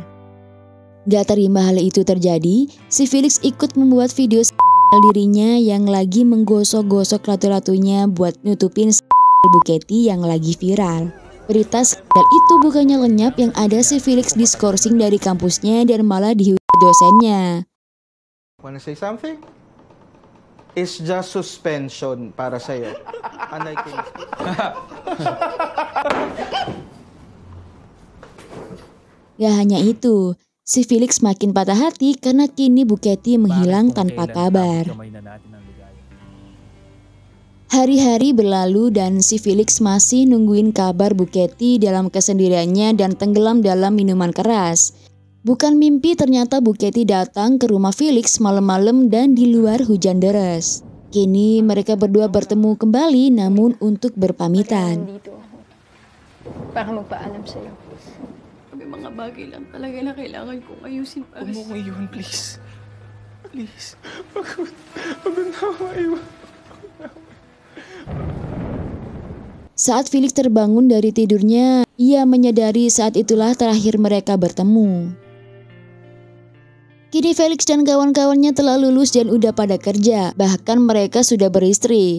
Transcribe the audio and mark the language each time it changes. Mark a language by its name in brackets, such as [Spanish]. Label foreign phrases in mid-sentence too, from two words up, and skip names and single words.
[Indonesian] Gak terima hal itu terjadi, si Felix ikut membuat video dirinya yang lagi menggosok-gosok lato-latonya buat nutupin Bu Katy yang lagi viral. Berita skandal itu bukannya lenyap, yang ada si Felix diskorsing dari kampusnya dan malah dihujat dosennya. [English] Wanna say something? It's just suspension [Filipino] para sa'yo. [English] Unlike [Indonesian] Gak hanya itu, si Felix makin patah hati karena kini Bu Katy menghilang tanpa kabar. Hari-hari berlalu dan si Felix masih nungguin kabar Bu Katy dalam kesendiriannya dan tenggelam dalam minuman keras. Bukan mimpi, ternyata Bu Katy datang ke rumah Felix malam-malam dan di luar hujan deras. Kini mereka berdua bertemu kembali namun untuk berpamitan. [Filipino] Dito ako para magpaalam sa'yo. May mga bagay lang talaga na kailangan kong ayusin para Huwag mo kong iwan, please. Please. Pagod na ako maiwan. [Indonesian] Saat Felix terbangun dari tidurnya, ia menyadari saat itulah terakhir mereka bertemu. Kini Felix dan kawan-kawannya telah lulus dan udah pada kerja, bahkan mereka sudah beristri.